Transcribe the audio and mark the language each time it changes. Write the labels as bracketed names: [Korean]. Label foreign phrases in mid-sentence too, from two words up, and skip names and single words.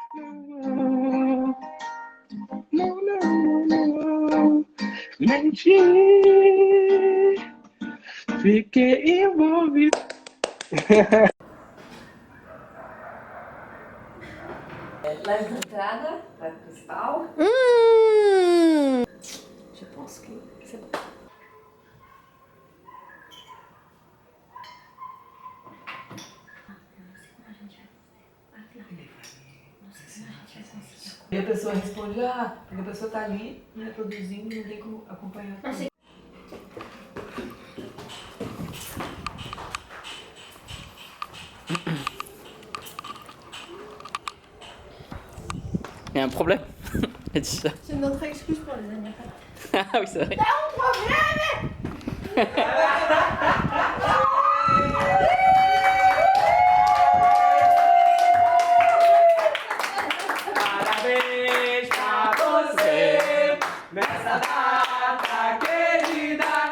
[Portuguese] Não. Mentir. Fiquei envolvido. Lá na entrada, para o principal. [French] Je pense que c'est bon. [Portuguese] E a pessoa responde, porque a pessoa tá ali, reproduzindo, não tem como acompanhar. [French] Il y a un problème. Elle dit ça. C'est notre excuse pour les anniversaires. Ah oui, c'est vrai. [Portuguese] Parabéns pra você nessa data querida.